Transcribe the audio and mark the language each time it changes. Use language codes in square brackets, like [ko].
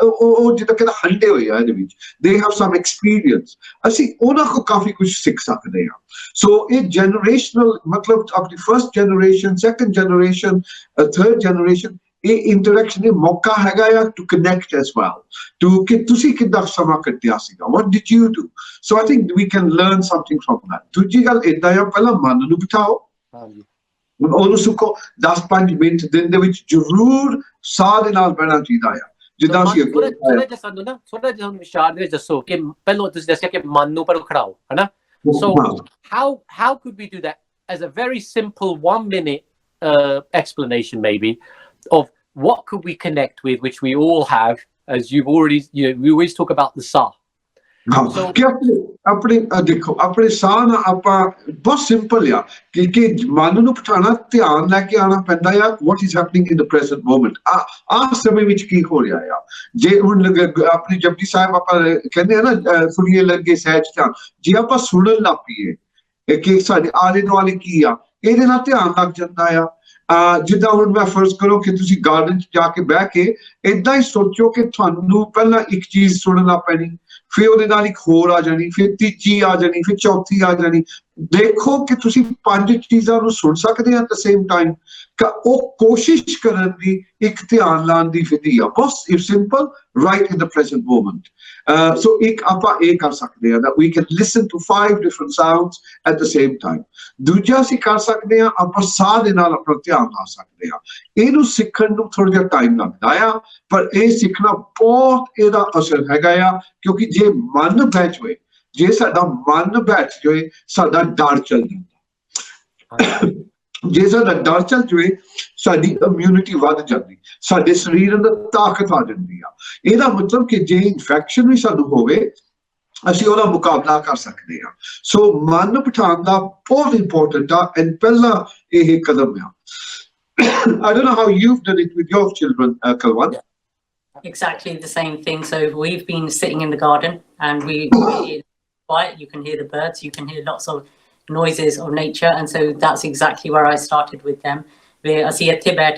[pa] ਉਹ ਜਿੱਦਾਂ ਕਹਿੰਦਾ ਹੰਡੇ ਹੋਏ ਆ ਇਹਦੇ ਵਿੱਚ, [en] They have some experience. [pa] ਅਸੀਂ ਉਹਨਾਂ ਕੋਲ ਕਾਫੀ ਕੁਝ ਸਿੱਖ ਸਕਦੇ ਹਾਂ। ਸੋ ਇਹ ਜਨਰੇਸ਼ਨਲ, ਮਤਲਬ ਆਪਣੀ first generation, second generation, third generation, ਇਹ ਇੰਟਰੈਕਸ਼ਨ, ਇਹ ਮੌਕਾ ਹੈਗਾ ਆ [en] to connect as well, [pa] to ਕਿ ਤੁਸੀਂ ਕਿੱਦਾਂ ਸਮਾਂ ਕੱਟਿਆ ਸੀਗਾ, [en] what did you do? So I think we can learn something from that. [pa] ਦੂਜੀ ਗੱਲ ਏਦਾਂ ਆ, ਪਹਿਲਾਂ ਮਨ ਨੂੰ ਬਿਠਾਓ, ਉਹਨੂੰ ਸੁੱਕੋ, 10-5 ਮਿੰਟ ਦਿਨ ਦੇ ਵਿੱਚ ਜ਼ਰੂਰ ਸਾਹ ਦੇ ਨਾਲ ਬਹਿਣਾ ਚਾਹੀਦਾ ਆ, ਜਿੱਦਾਂ ਅਸੀਂ ਥੋੜਾ ਜਿਹਾ ਸਾਨੂੰ ਨਾ, ਥੋੜਾ ਜਿਹਾ ਵਿਚਾਰ ਦੇ ਵਿੱਚ ਦੱਸੋ ਕਿ ਪਹਿਲਾਂ ਤੁਸੀਂ ਦੱਸਿਆ ਕਿ ਮਨ ਨੂੰ ਪਰ ਖੜਾਓ, ਹਨਾ? [en] So how could we do that as a very simple 1-minute explanation maybe of what could we connect with, which we all have, as you've already, you know, we always talk about the sa. [pa] So ਆਪਣੇ ਦੇਖੋ ਆਪਣੇ ਸਾਹ ਨਾਲ ਆਪਾਂ ਬਹੁਤ simple ਆ ਕਿ ਮਨ ਨੂੰ ਬਿਠਾਉਣਾ, ਧਿਆਨ ਲੈ ਕੇ ਆਉਣਾ ਪੈਂਦਾ ਆ, [en] what is happening in the present moment, [pa] ਆ ਸਮੇਂ ਵਿੱਚ ਕੀ ਹੋ ਰਿਹਾ ਆ। ਜੇ ਹੁਣ ਆਪਣੀ ਜਪਜੀ ਸਾਹਿਬ ਆਪਾਂ ਕਹਿੰਦੇ ਆ ਨਾ, ਸੁਣੀਏ ਲੱਗੇ ਸਹਿਜ ਧਿਆਨ, ਜੇ ਆਪਾਂ ਸੁਣਨ ਲੱਗ ਪਈਏ ਕਿ ਸਾਡੇ ਆਲੇ ਦੁਆਲੇ ਕੀ ਆ, ਇਹਦੇ ਨਾਲ ਧਿਆਨ ਲੱਗ ਜਾਂਦਾ ਆ। ਜਿੱਦਾਂ ਹੁਣ ਮੈਂ ਫਰਜ਼ ਕਰੋ ਕਿ ਤੁਸੀਂ ਗਾਰਡਨ 'ਚ ਜਾ ਕੇ ਬਹਿ ਕੇ ਏਦਾਂ ਹੀ ਸੋਚੋ ਕਿ ਤੁਹਾਨੂੰ ਪਹਿਲਾਂ ਇੱਕ ਚੀਜ਼ ਸੁਣਨ ਲੱਗ ਪੈਣੀ, ਫਿਰ ਉਹਦੇ ਨਾਲ ਇੱਕ ਹੋਰ ਆ ਜਾਣੀ, ਫਿਰ ਤੀਜੀ ਆ ਜਾਣੀ, ਫਿਰ ਚੌਥੀ ਆ ਜਾਣੀ। ਦੇਖੋ ਕਿ ਤੁਸੀਂ 5 ਚੀਜ਼ਾਂ ਨੂੰ ਸੁਣ ਸਕਦੇ ਆ [en] At the same time. [pa] ਉਹ ਕੋਸ਼ਿਸ਼ ਕਰਨ ਦੀ ਇੱਕ ਧਿਆਨ ਲਾਉਣ ਦੀ ਵਿਧੀ ਆ, ਬਹੁਤ ਸਿੰਪਲ, [en] Right in the present moment. [pa] ਸੋ ਇੱਕ ਆਪਾਂ ਇਹ ਕਰ ਸਕਦੇ ਆ [en] that we can listen to 5 different sounds at the same time. [pa] ਦੂਜਾ ਅਸੀਂ ਕਰ ਸਕਦੇ ਆ, ਆਪਾਂ ਸਾਹ ਦੇ ਨਾਲ ਆਪਣਾ ਧਿਆਨ ਲਾ ਸਕਦੇ ਆ। ਇਹਨੂੰ ਸਿੱਖਣ ਨੂੰ ਥੋੜਾ ਜਿਹਾ ਟਾਈਮ ਲੱਗਦਾ ਆ, ਪਰ ਇਹ ਸਿੱਖਣਾ ਬਹੁਤ ਇਹਦਾ ਅਸਰ ਹੈਗਾ ਆ, ਕਿਉਂਕਿ ਜੇ ਮਨ ਬੈਠ ਜਾਵੇ, ਜੇ ਸਾਡਾ ਮਨ ਬੈਠ ਜਾਵੇ, ਸਾਡਾ ਡਰ ਚੱਲ ਜਾਂਦਾ। ਜੇ ਸਾਡਾ ਡਰ ਚੱਲ ਜਾਵੇ, ਸਾਡੀ ਇਮਿਊਨਿਟੀ ਵੱਧ ਜਾਂਦੀ, ਸਾਡੇ ਸਰੀਰ ਅੰਦਰ ਤਾਕਤ ਆ ਜਾਂਦੀ ਆ। ਇਹਦਾ ਮਤਲਬ ਕਿ ਜੇ ਇਨਫੈਕਸ਼ਨ ਵੀ ਸਾਨੂੰ ਹੋਵੇ, ਅਸੀਂ ਉਹਦਾ ਮੁਕਾਬਲਾ ਕਰ ਸਕਦੇ ਹਾਂ। ਸੋ ਮਨ ਬਿਠਾਉਣ ਦਾ ਬਹੁਤ ਇੰਪੋਰਟੈਂਟ ਆ, ਐਂਡ ਪਹਿਲਾ ਇਹ ਕਦਮ ਆ। [en] I don't know how you've done it with your children, Kalwan. Exactly the same thing. So we've been sitting in the garden and we're quiet. You can hear the birds, you can hear lots of noises of nature, and so that's exactly where I started with them.